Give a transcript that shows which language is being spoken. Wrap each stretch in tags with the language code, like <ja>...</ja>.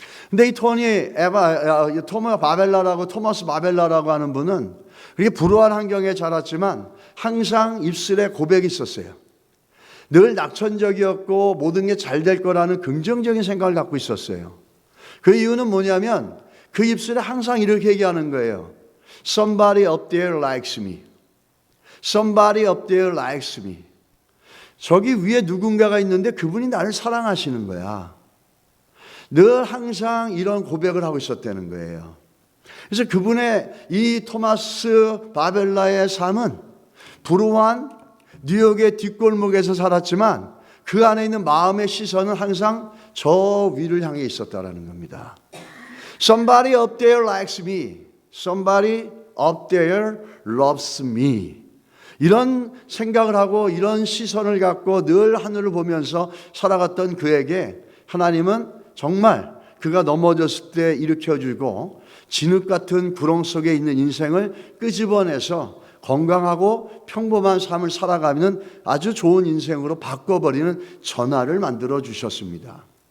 <ko>근데 이 토마스 바벨라라고 하는 분은 그렇게 불우한 환경에 자랐지만 항상 입술에 고백이 있었어요. 늘 낙천적이었고 모든 게 잘 될 거라는 긍정적인 생각을 갖고 있었어요. 그 이유는 뭐냐면 그 입술에 항상 이렇게 얘기하는 거예요.</ko> <en>Somebody up there likes me. Somebody up there likes me.</en> <ko>저기 위에 누군가가 있는데 그분이 나를 사랑하시는 거야. 늘 항상 이런 고백을 하고 있었다는 거예요. 그래서 그분의 이 토마스 바벨라의 삶은 불우한 뉴욕의 뒷골목에서 살았지만 그 안에 있는 마음의 시선은 항상 저 위를 향해 있었다라는 겁니다.</ko> <en>Somebody up there likes me. Somebody up there loves me.</en> <ko>이런 생각을 하고 이런 시선을 갖고 늘 하늘을 보면서 살아갔던 그에게 하나님은 정말 그가 넘어졌을 때 일으켜주고 진흙 같은 구렁 속에 있는 인생을 끄집어내서 건강하고 평범한 삶을 살아가는 아주 좋은 인생으로 바꿔버리는 전화를 만들어 주셨습니다.</ko>